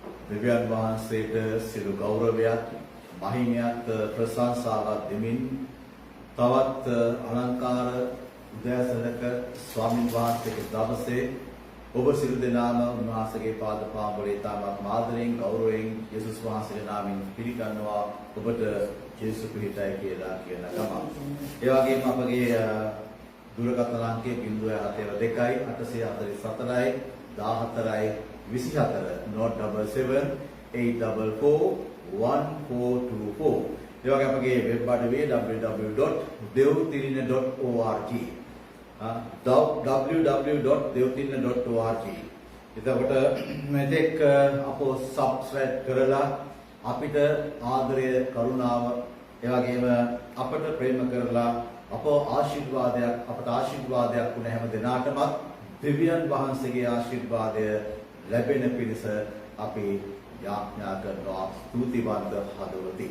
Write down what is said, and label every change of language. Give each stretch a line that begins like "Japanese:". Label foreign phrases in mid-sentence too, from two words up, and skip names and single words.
Sinhala: දෙවියන් වහන්සේට සියලු ගෞරවයත් මහිමයත් ප්‍රශංසාවත් දෙමින් තවත් අලංකාර උදෑසනක ස්වාමීන් වහන්සේගේ දවසේ ඔබ සියලු දෙනාම උන්වහන්සේගේ පාද පාමුලේ තාමත් ආදරයෙන් ගෞරවයෙන් යේසුස් වහන්සේගේ නාමයෙන් පිළිගන්නවා ඔබට යේසු පිහිටයි කියලා කියන ගමන්. ඒ වගේම අපගේ දුරකථන අංකය 072 844 14 24 note 77 844 1424. ඒ වගේ අපගේ වෙබ් අඩවියේ www.devtirina.org www.devtirina.org. එතකොට මේක අපෝ සබ්ස්ක්‍රයිබ් කරලා අපිට ආදරය කරුණාව ඒ වගේම අපට ප්‍රේම කරලා අපෝ අපට ආශිර්වාදයක් වුණ හැම දිනාටම දෙවියන් වහන්සේගේ ආශිර්වාදය ලැබෙන පිණිස අපි යාඥා කරනවා ස්තුතිවන්ත හදවතින්.